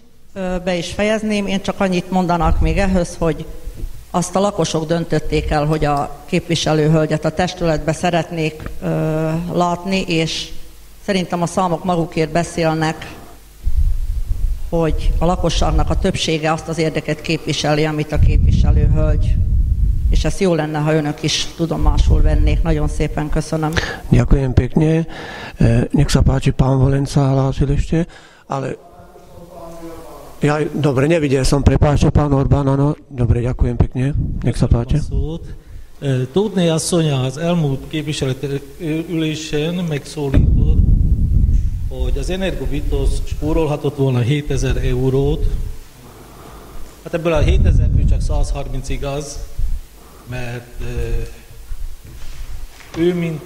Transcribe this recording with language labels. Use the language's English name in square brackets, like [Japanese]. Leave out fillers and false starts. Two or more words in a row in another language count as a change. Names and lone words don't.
[Hungarian] Be is fejezném, én csak annyit mondanak még ehhez, hogy azt a lakosok döntötték el, hogy a képviselőhölgyet a testületbe szeretnék látni, és szerintem a számok magukért beszélnek, hogy a lakosságnak a többsége azt az érdeket képviseli, amit a képviselőhölgy. És ez jó lenne, ha önök is tudomásul vennék. Nagyon szépen köszönöm. [Slovak] Ďakujem pekne. Nech sa páči, pán Valenca hlásil ešte. Ale ja, dobre, nevidel som, prepáčte, pán Orbán, áno. Dobre, ďakujem pekne. Nech sa páči. [Hungarian] Tótné asszony az elmúlt képviselőülésen megszólított, hogy az Energobitos spórolhatott volna 7000 eurót. Hát ebből a 7000-ből csak 130 igaz, mert ő, mint